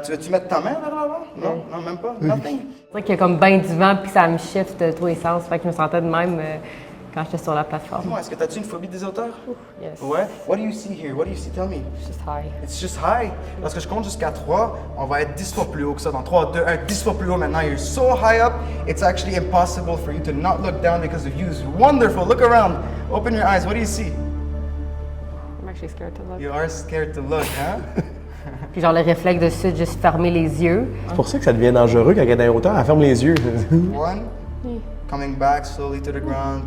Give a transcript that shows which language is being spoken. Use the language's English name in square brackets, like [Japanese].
[French] Tu veux-tu mettre ta main vers l'avant? Non, non, même pas? [English] Nothing? [French] C'est vrai qu'il y a comme ben du vent, puis ça me shift de tous les sens, fait que je me sentais de même quand j'étais sur la plateforme. Dis-moi, est-ce que t'as-tu une phobie des hauteurs? [English] Yes. [French] Ouais. [English] What do you see here? What do you see? Tell me. It's just high. It's just high. [French] Lorsque je compte jusqu'à 3, on va être 10 fois plus haut que ça. Dans 3, 2, 1, 10 fois plus haut maintenant. [English] You're so high up, it's actually impossible for you to not look down because of you. It's wonderful. Look around. Open your eyes. What do you see? I'm actually scared to look. You are scared to look, huh? [French] Puis genre le réflexe de ça, juste fermer les yeux. C'est pour ça que ça devient dangereux quand elle est dans les hauteurs, elle ferme les yeux. [English] 1, coming back slowly to the ground.